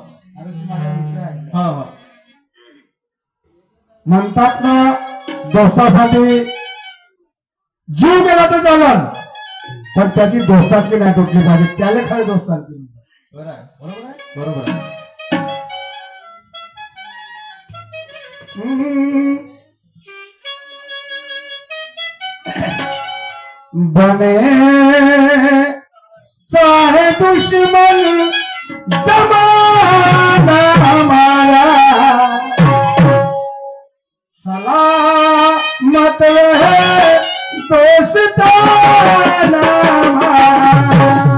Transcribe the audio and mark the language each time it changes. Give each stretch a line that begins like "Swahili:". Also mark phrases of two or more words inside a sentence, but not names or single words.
Marathi: अरे तू माझा मित्र आहे. हा हा म्हणतात ना, दोस्तासाठी जीव गेला तर चालन, पण त्याची दोस्तातली नाही तुटली पाहिजे. त्याला खरं दोस्तातली. बरं आहे, बरोबर आहे. बरोबर आहे.
Hindi: बने चाहे दुश्मन जमाना हमारा, सलामत रहे दोस्ताना हमारा.